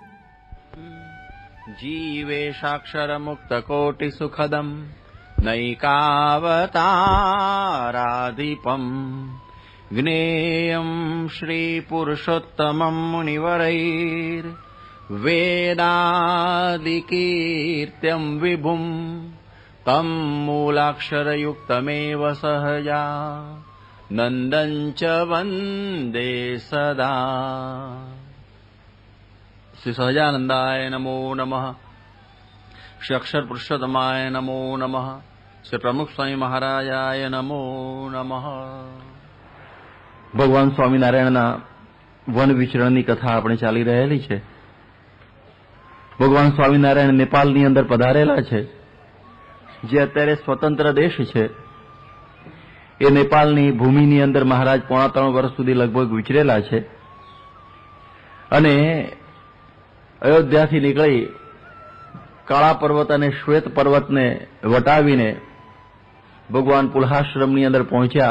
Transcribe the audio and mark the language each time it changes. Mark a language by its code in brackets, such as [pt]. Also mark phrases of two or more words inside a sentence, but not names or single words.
[sa] जीवेशाक्षर मुक्त कोटि सुखदम नैकावताराधिपम ज्ञेयं श्री पुरुषोत्तमं मुनिवरैर् वेदादिकीर्त्यं विभुं तं मूलाक्षरयुक्तमेव सहजा नन्दं च वन्दे सदा। श्री सहजानंदाय नमो नमः। श्री अक्षर पुरुषोत्तमाय नमो नमः। श्री प्रमुख स्वामी महाराजाय नमो नमः। [gu] ભગવાન સ્વામિનારાયણના વન વિચરણની કથા આપણે ચાલી રહેલી છે। ભગવાન સ્વામિનારાયણ નેપાળની અંદર પધારેલા છે, જે અત્યારે સ્વતંત્ર દેશ છે। એ નેપાળની ભૂમિની અંદર મહારાજ 3.5 વર્ષ સુધી લગભગ વિચરેલા છે અને અયોધ્યાથી નીકળી કાળા પર્વત અને શ્વેત પર્વતને વટાવીને ભગવાન પુલહાશ્રમની અંદર પહોંચ્યા।